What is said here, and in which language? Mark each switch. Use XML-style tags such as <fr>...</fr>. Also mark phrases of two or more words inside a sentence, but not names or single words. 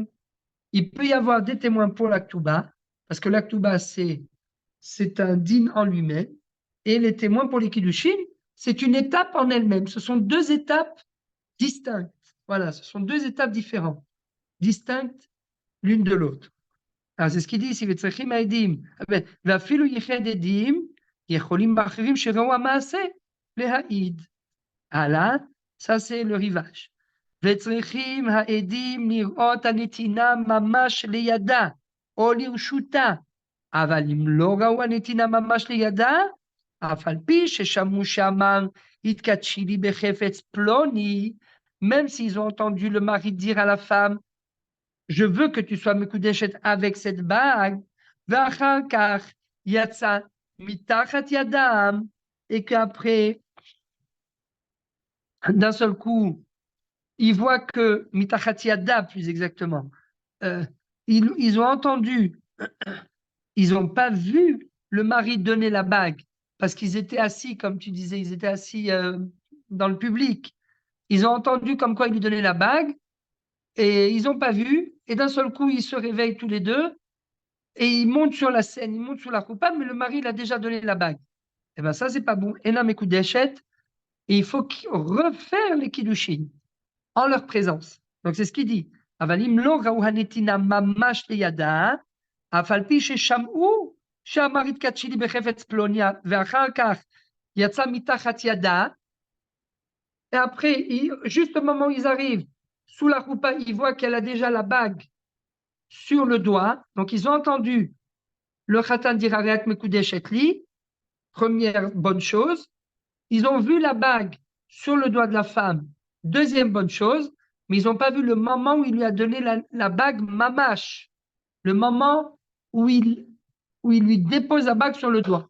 <fr>Il peut y avoir des témoins pour la Ketouba, parce que la Ketouba, c'est un din en lui-même, et les témoins pour les Kiddushin, c'est une étape en elle-même. Ce sont deux étapes distinctes. Voilà, ce sont deux étapes différentes, distinctes l'une de l'autre. Alors c'est ce qu'il dit ici,</fr> <he>וצריכים העדים. ואפילו ייחד עדים, יכולים באחרים שראו המעשה להעיד. הלאה,</he> <fr>ça c'est le rivage.</fr> <he>וצריכים העדים לראות הנתינה ממש לידה, או לרשותה. אבל אם לא ראו הנתינה ממש לידה, אף על פי ששמעו שאמר, התקדשי לי בחפץ פלוני,</he> <fr>même s'ils ont entendu le mari dire à la femme, je veux que tu sois מקודשת avec cette bague,</fr> <he>ואחר כך יצא מתחת ידם,</he> <fr>et qu'après, d'un seul coup, ils voient que,</fr> <he>מתחת ידה</he> <fr>plus exactement, ils ont entendu, ils n'ont pas vu le mari donner la bague, parce qu'ils étaient assis, comme tu disais, ils étaient assis dans le public. Ils ont entendu comme quoi il lui donnait la bague, et ils n'ont pas vu, et d'un seul coup, ils se réveillent tous les deux, et ils montent sur la scène, ils montent sur la roupa, mais le mari, il a déjà donné la bague. Et bien ça, c'est pas bon. Et il faut refaire les kiddushin en leur présence. Donc c'est ce qu'il dit.</fr> <he>אבל אם לא ראו הנתינה ממש לידה, אף על פי ששמעו שאמר, התקדשי לי בחפץ פלוני, ואחר כך יצא מתחת ידה.</he> <fr>Et après, juste au moment où ils arrivent sous la roupa, ils voient qu'elle a déjà la bague sur le doigt. Donc ils ont entendu le khatan dire</fr> <he>הרי את מקודשת לי,</he> <fr>première bonne chose. Ils ont vu la bague sur le doigt de la femme, deuxième bonne chose, mais ils n'ont pas vu le moment où il lui a donné la bague mamash, le moment où il lui dépose la bague sur le doigt.</fr>